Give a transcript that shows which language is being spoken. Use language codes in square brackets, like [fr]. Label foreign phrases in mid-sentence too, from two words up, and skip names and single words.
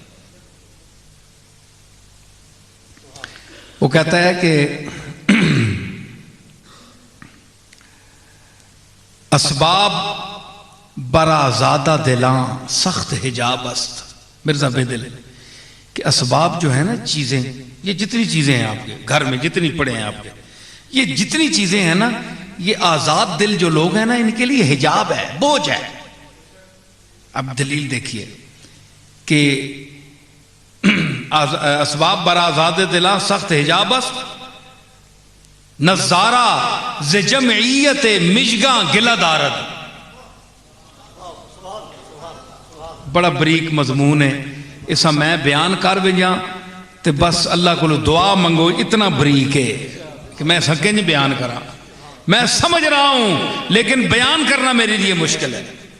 [ur] وہ کہتا ہے کہ [fa] اسباب برا زادہ دلاں سخت حجاب است، [ur] مرزا بیدل، کہ اسباب جو ہے نا چیزیں، یہ جتنی چیزیں ہیں آپ کے گھر میں، جتنی پڑے ہیں آپ کے، یہ جتنی چیزیں ہیں نا، یہ آزاد دل جو لوگ ہیں نا ان کے لیے حجاب ہے، بوجھ ہے۔ اب دلیل دیکھیے کہ [fa] اسباب برا آزاد دلاں سخت حجاب است، نظارہ ز جمعیت مشگاں گلہ دارد۔ [ur] بڑا بریک مضمون ہے، [skr] اسا میں بیان کر بجا تے بس اللہ کو دعا منگو، [ur] اتنا بریک ہے کہ [skr] میں سکیں نہیں بیان کرا، [ur] میں سمجھ رہا ہوں لیکن بیان کرنا میرے لیے مشکل ہے۔